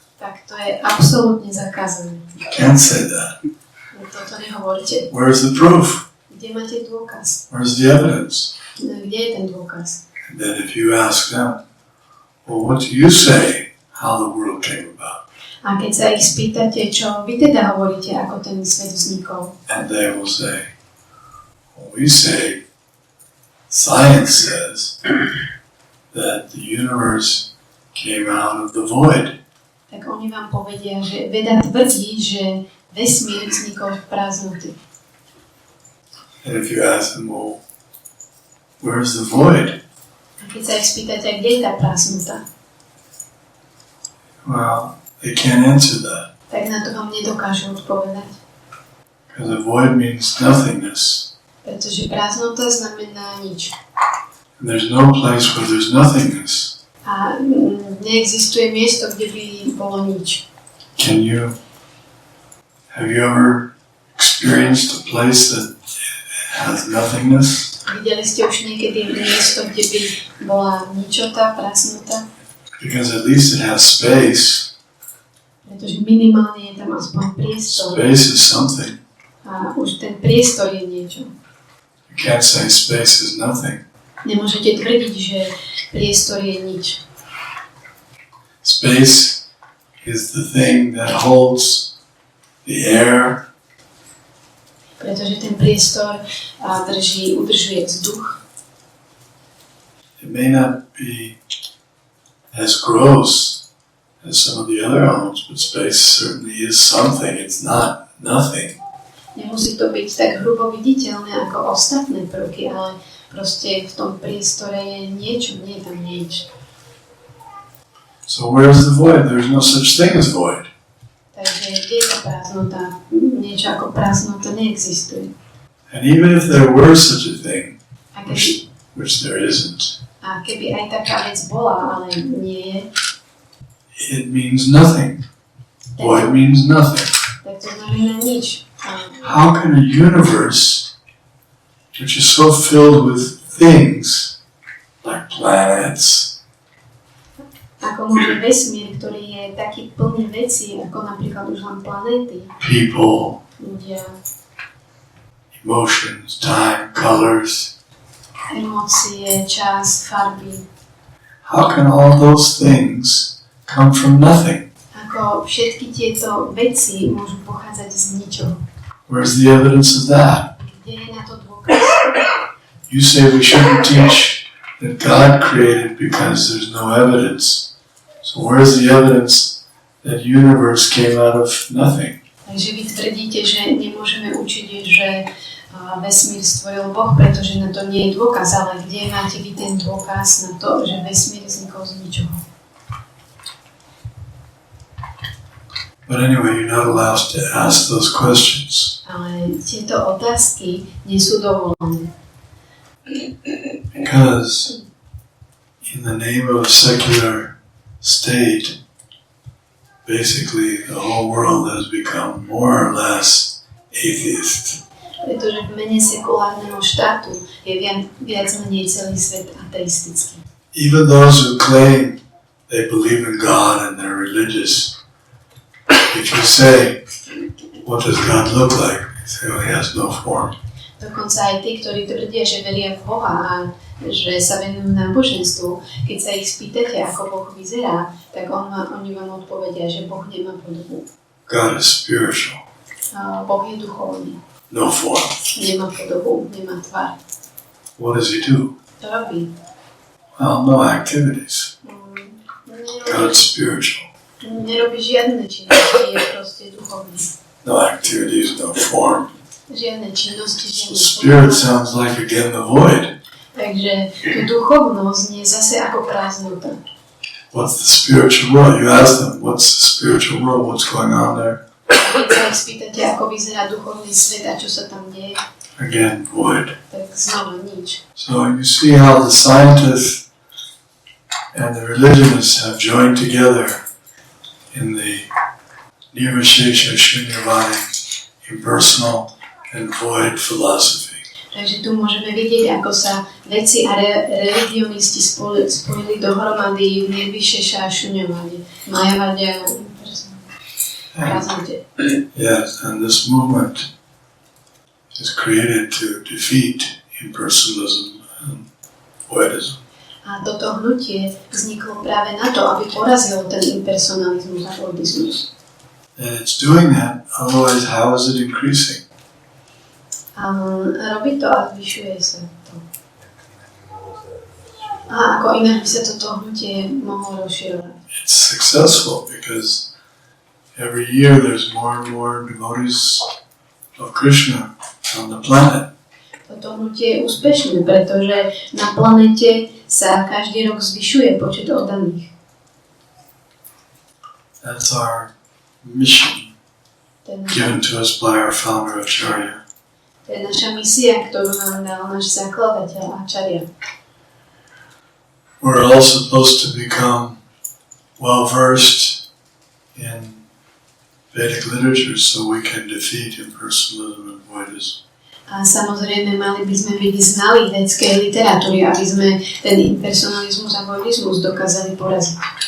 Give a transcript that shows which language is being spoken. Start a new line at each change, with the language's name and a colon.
Slovak: tak to je absolútne zakázané.
English: You can't say that.
Slovak: Toto nehovoríte.
English: Where's the proof?
Slovak: Kde máte dôkaz?
English: Where's the evidence?
Slovak: Kde je ten dôkaz?
English: And then if you ask them, well, what do you say how the world came about?
Slovak: A keď sa ich spýtate, čo vy teda hovoríte, ako ten svet vznikol,
English: And they will say, well, we say, science says that the universe came out of the void.
Slovak: tak oni vám povedia, že veda tvrdí, že vesmír vznikol v prázdnoty.
English: And if you ask them, well, where's the void?
Slovak: A keď sa ich spýtate, kde je tá prázdnota,
English: Well, they can't answer that.
Slovak: tak na to vám nedokážu odpovedať.
English: Because the void means nothingness.
Slovak: Pretože prázdnota znamená nič.
English: And there's no place where there's nothingness.
Slovak: A neexistuje miesto, kde by bolo nič.
English: Have you ever experienced a place that has nothingness?
Slovak: Videli ste už niekedy miesto, kde by bola ničota, prázdnota?
English: Because at least it has space.
Slovak: Pretože minimálne je tam aspoň priestor.
English: Space is something.
Slovak: A už ten priestor je niečo.
English: You can't say space is nothing.
Slovak: Nemôžete tvrdiť, že priestor je nič.
English: Space is the thing that holds the air,
Slovak: Pretože ten priestor udržuje vzduch.
English: It may not be as gross as some of the other elements, but space certainly is something. It's not nothing.
Slovak: Nemusí to byť tak hrubo viditeľné ako ostatné prvky, ale proste v tom priestore je niečo, nie je tam nič.
English: So where's the void? There's no such thing as void.
Slovak: Takže je to prázdnota. Niečo ako prázdnota neexistuje.
English: And even if there were such a thing,
Slovak: A keby,
English: which there isn't,
Slovak: a keby aj taká vec bola, ale nie je,
English: it means nothing. Void means nothing.
Slovak: tak to znamená nič.
English: How can a universe which is so filled with things like planets,
Slovak: Ako môže vesmír, ktorý je taký plný vecí, ako napríklad už len planéty,
English: people,
Slovak: ľudia,
English: emotions, time, colors,
Slovak: emócie, čas, farby,
English: how can all those things come from nothing?
Slovak: ako všetky tieto veci môžu pochádzať z ničoho.
English: Where's the evidence of that?
Slovak: Kde je na to dôkaz?
English: You say we shouldn't teach that God created because there's no evidence. So where's the evidence that universe came out of nothing?
Slovak: Takže vy tvrdíte, že nemôžeme učiť, že vesmír stvoril Boh, pretože na to nie je dôkaz, ale kde máte vy ten dôkaz na to, že vesmír vznikol z ničoho?
English: But anyway, you're not allowed to ask those questions.
Slovak: Ale tieto otázky nie sú dovolené.
English: Because in the name of a secular state, basically the whole world has become more or less atheist.
Slovak: Pretože v mene sekulárneho štátu je viac menej celý svet ateistický.
English: Even those who claim they believe in God and they're religious, if you say, what does God look like? They say, well, he has no form.
Slovak: Dokonca aj tí, ktorí tvrdia, že veria v Boha a že sa venujú náboženstvu, keď sa ich spýtate, ako Boh vyzerá, tak oni vám odpovedia, že Boh nemá podobu.
English: God is spiritual.
Slovak: Boh je duchovný.
English: No form.
Slovak: Nemá podobu, nemá tvár.
English: What does he do?
Slovak: To robí.
English: Well, no activities. God's spiritual.
Slovak: Nerobí žiadne činnosti, je proste duchovný.
English: No activities, no form.
Slovak: Žiadne činnosti,
English: So
Slovak: žiadne
English: spirit sounds like again the void.
Slovak: Takže tú duchovnosť nie je zase ako prázdnota.
English: What's the spiritual world? You ask them, what's the spiritual world? What's going on there?
Slovak: Keď sa ich spýtate, ako vyzerá duchovný svet a čo sa tam deje,
English: Again, void.
Slovak: tak znova nič.
English: So you see how the scientists and the religionists have joined together in the Nirvishesha Shunyavadi, impersonal and void philosophy.
Slovak: Takže tu môžeme vidieť, ako sa vedci a religionisti spojili dohromady v Nirvishesha Shunyavadi, Mayavade a prázdnote.
English: Yes, and this movement is created to defeat impersonalism and voidism.
Slovak: A toto hnutie vzniklo práve na to, aby porazilo ten impersonalizmus a voidizmus.
English: And it's doing that, otherwise how is it increasing?
Slovak: A robí to a zvyšuje sa to. A ako inak by sa toto hnutie mohlo rozširovať.
English: It's successful because every year there's more and more devotees of Krishna on the planet.
Slovak: Toto hnutie je úspešné, pretože na planete sa každý rok zvyšuje počet oddaných.
English: That's our mission given to us by our founder Acharya.
Slovak: To je naša misia, ktorú nám dal náš zakladateľ Acharya.
English: We're all supposed to become well-versed in Vedic literature so we can defeat impersonalism and voidism.
Slovak: A samozrejme, mali by sme byť znali vedskej literatúry, aby sme ten impersonalizmus a voidizmus dokázali poraziť.